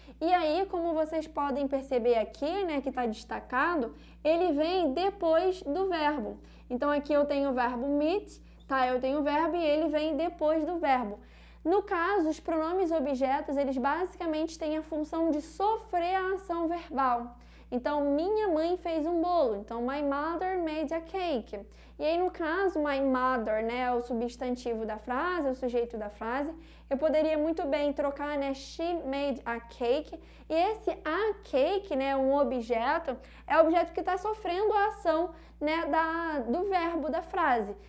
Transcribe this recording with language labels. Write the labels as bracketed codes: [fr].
[pt] E aí, como vocês podem perceber aqui, né, que está destacado, ele vem depois do verbo. Então aqui eu tenho o verbo meet, tá? Eu tenho o verbo e ele vem depois do verbo. No caso, os pronomes objetos, eles basicamente têm a função de sofrer a ação verbal. Então, minha mãe fez um bolo. [en] Então, my mother made a cake. [pt] E aí, no caso, [en] my mother, [pt] né, é o substantivo da frase, é o sujeito da frase. Eu poderia muito bem trocar, né, [en] she made a cake. [pt] E esse a cake, né, um objeto, é o objeto que está sofrendo a ação, né, do verbo da frase.